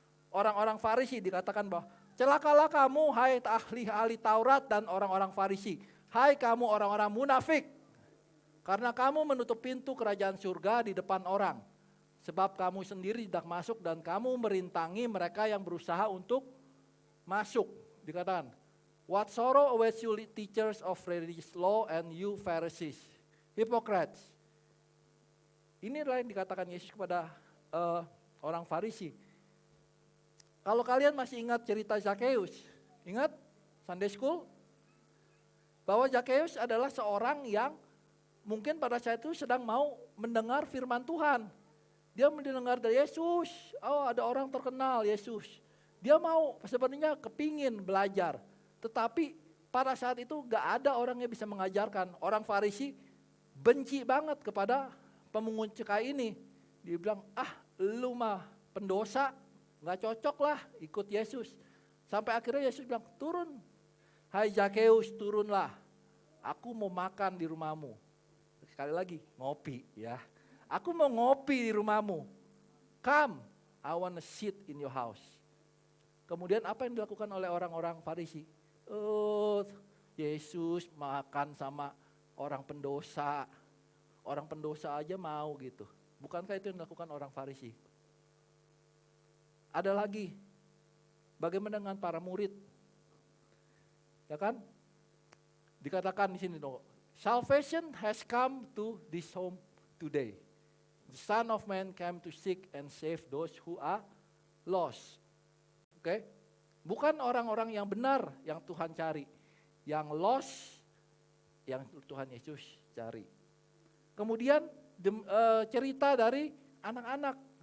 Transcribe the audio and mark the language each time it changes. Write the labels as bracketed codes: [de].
[id] Orang-orang Farisi. Dikatakan bahwa celakalah kamu hai ahli-ahli Taurat dan orang-orang Farisi. Hai kamu orang-orang munafik. Karena kamu menutup pintu kerajaan surga di depan orang. Sebab kamu sendiri tidak masuk dan kamu merintangi mereka yang berusaha untuk masuk. [en] Dikatakan, what sorrow awaits you teachers of religious law and you Pharisees, hypocrites. [id] Ini adalah yang dikatakan Yesus kepada orang Farisi. Kalau kalian masih ingat cerita Zakheus, ingat Sunday School? Bahwa Zakheus adalah seorang yang mungkin pada saat itu sedang mau mendengar firman Tuhan. Dia mendengar dari Yesus, ada orang terkenal Yesus. Dia mau sebenarnya kepingin belajar. Tetapi pada saat itu gak ada orang yang bisa mengajarkan. Orang Farisi benci banget kepada pemungut cukai ini. Dia bilang, lu mah pendosa, gak cocok lah ikut Yesus. Sampai akhirnya Yesus bilang, turun. Hai Zakheus, turunlah. Aku mau makan di rumahmu. Sekali lagi, ngopi ya. Aku mau ngopi di rumahmu. [en] Come, I wanna sit in your house. [id] Kemudian apa yang dilakukan oleh orang-orang Farisi? Oh, Yesus makan sama orang pendosa. Orang pendosa aja mau gitu. Bukankah itu yang dilakukan orang Farisi? Ada lagi, bagaimana dengan para murid? Ya kan? Dikatakan di sini dong, [en] salvation has come to this home today. The Son of Man came to seek and save those who are lost. [id] Oke? Bukan orang-orang yang benar yang Tuhan cari. Yang lost, yang Tuhan Yesus cari. Kemudian cerita dari anak-anak.